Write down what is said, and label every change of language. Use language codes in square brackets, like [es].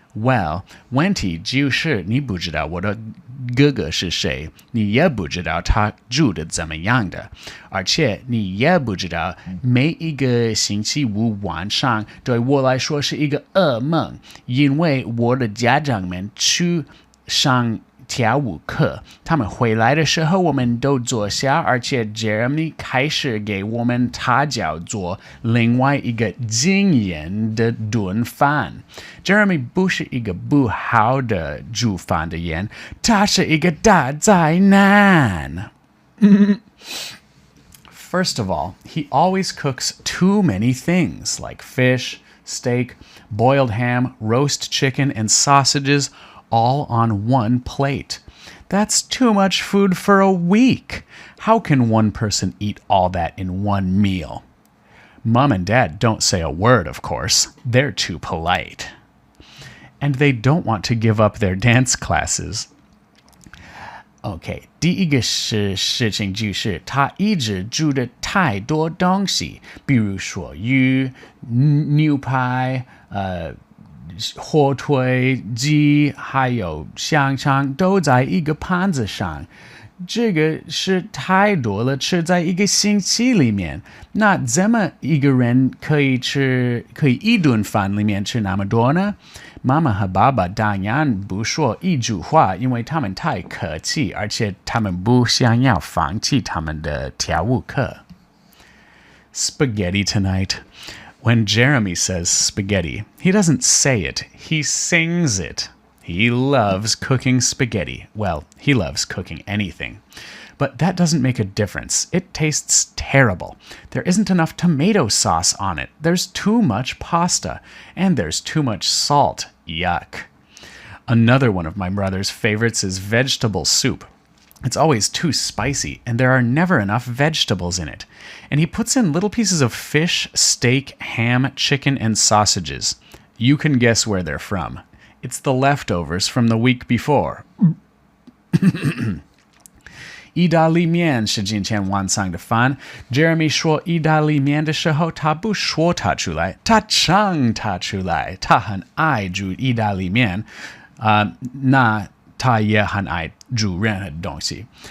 [zh] Well, 问题就是你不知道我的哥哥是谁，你也不知道他煮的怎么样的，而且你也不知道每一个星期五晚上对我来说是一个噩梦，因为我的家长们去上跳舞课，他们回来的时候我们都坐下，而且 Jeremy 开始给我们他叫做另外一个惊艳的炖饭。 Jeremy 不是一个不好的煮饭的人，他是一个大灾难。 [en] First of all, he always cooks too many things like fish, steak, boiled ham, roast chicken, and sausages all on one plate. That's too much food for a week. How can one person eat all that in one meal? Mom and Dad don't say a word, of course. They're too polite. And they don't want to give up their dance classes. [zh] OK， 第一个事情就是他一直煮的太多东西，比如说鱼、牛排、火腿、鸡，还有香肠都在一个盘子上。这个是太多了，吃在一个星期里面。那怎么一个人可以一顿饭里面吃那么多呢？妈妈和爸爸当然不说一句话，因为他们太客气，而且他们不想要放弃他们的跳舞课。 [en] Spaghetti tonight. When Jeremy says spaghetti, he doesn't say it, he sings it. He loves cooking spaghetti. Well, he loves cooking anything. But that doesn't make a difference. It tastes terrible. There isn't enough tomato sauce on it. There's too much pasta. And there's too much salt. Yuck. Another one of my brother's favorites is vegetable soup. It's always too spicy, and there are never enough vegetables in it. And he puts in little pieces of fish, steak, ham, chicken, and sausages. You can guess where they're from. It's the leftovers from the week before. [zh] 意大利面是今天晚上的饭。Jeremy 说意大利面的时候，他不说它出来，他唱它出来。他很爱煮意大利面，那他也很爱煮任何东西。